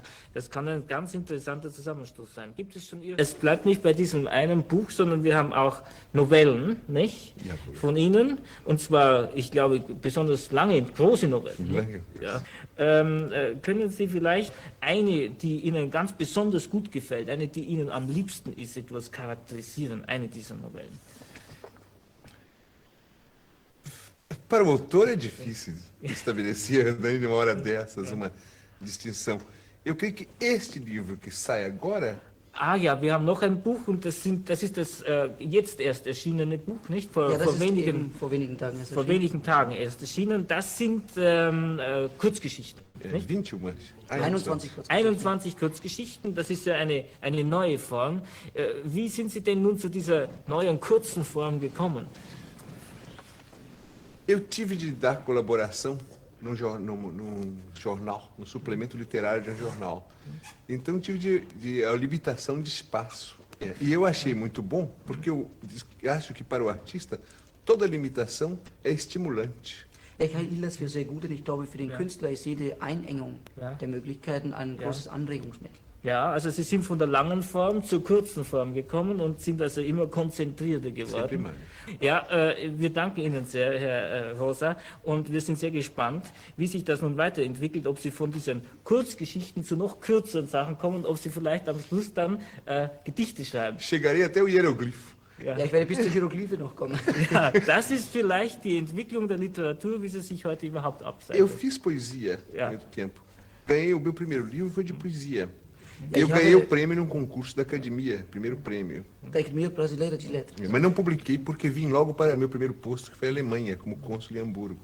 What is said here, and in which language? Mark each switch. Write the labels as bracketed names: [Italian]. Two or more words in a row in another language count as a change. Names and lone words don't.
[German] Das kann ein ganz interessanter Zusammenstoß sein. Gibt es schon Es bleibt nicht bei diesem einen Buch, sondern wir haben auch Novellen, nicht? Ja, von Ihnen. Und zwar, ich glaube, besonders lange, große Novellen. Lange. Ja. Können Sie vielleicht eine, die Ihnen ganz besonders gut gefällt, eine, die Ihnen am liebsten ist, etwas charakterisieren, eine dieser Novellen? [Portuguese] Para o autor é difícil estabelecer, né, numa hora dessas, uma distinção. Eu creio que este livro que sai agora... [German] Ah ja, wir haben noch ein Buch und das ist das jetzt erst erschienene Buch, nicht? Vor wenigen Tagen erst vor wenigen Tagen erst erschienen. Das sind Kurzgeschichten. Nicht? 21 Kurzgeschichten, das ist ja eine neue Form. Wie sind Sie denn nun zu dieser neuen kurzen Form gekommen? [Portuguese] Eu tive de dar colaboração num jornal, no suplemento literário de um jornal. Então tive a limitação de espaço. E eu achei muito bom, porque eu acho que para o artista toda limitação é estimulante. [German] Ich halte das für sehr gut und ich glaube, für den Künstler ist jede Einengung der Möglichkeiten ein großes Anregungsmittel. Ja, also Sie sind von der langen Form zur kurzen Form gekommen und sind also immer konzentrierter geworden. Ja, wir danken Ihnen sehr, Herr Rosa, und wir sind sehr gespannt, wie sich das nun weiterentwickelt, ob Sie von diesen Kurzgeschichten zu noch kürzeren Sachen kommen, ob Sie vielleicht am Schluss dann Gedichte schreiben. [Portuguese] Chegarei até o hieroglifo. [German] Ja, ich werde bis zur Hieroglyphe noch kommen. Ja, das ist vielleicht die Entwicklung der Literatur, wie sie sich heute überhaupt abzeichnet. [Portuguese] Eu fiz poesia há muito tempo. Ganhei o meu primeiro livro, foi de poesia. Ja, eu ganhei o prêmio num concurso da academia, primeiro prêmio. Da Academia Brasileira de Letras. Mas não publiquei porque vim logo para meu primeiro posto, que foi a Alemanha, como cônsul em Hamburgo.